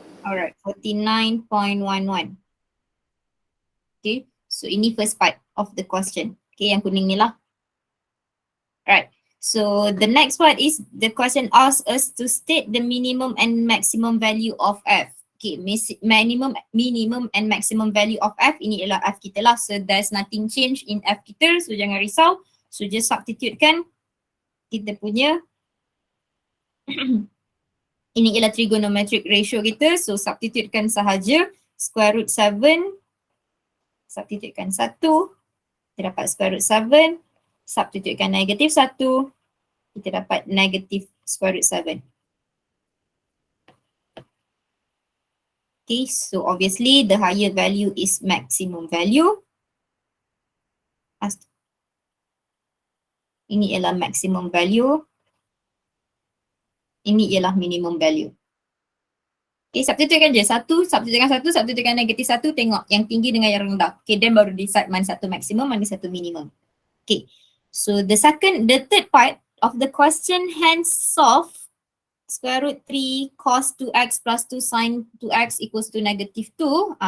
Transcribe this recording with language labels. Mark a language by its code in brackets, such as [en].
[en] Alright, 49.11. Okay, so [ms] ini [en] first part of the question. Okay, [ms] yang kuning ni lah. [en] Right, so the next part is the question asks us to state the minimum and maximum value of f. Okay, minimum and maximum value of f, [ms] ini ialah f kita lah. [en] So there's nothing change in f kita, so [ms] jangan risau. [en] So just substitute [ms] kan kita punya ini ialah [en] trigonometric ratio kita. [ms] So substitutekan sahaja square root 7, substitutekan 1, kita dapat square root 7, substitutekan negatif 1, kita dapat negatif square root 7. [en] Okay, so obviously the higher value is maximum value. [ms] Ini ialah [en] maximum value. [ms] Ini ialah [en] minimum value. [ms] Okay, substitutekan je. Substitutekan negatif 1, tengok yang tinggi dengan yang rendah. [en] Okay, then [ms] baru decide mana satu maximum, mana satu minimum. [en] Okay, so the third part of the question, hence solve square root 3 cos 2x plus 2 sin 2x equals to negative 2.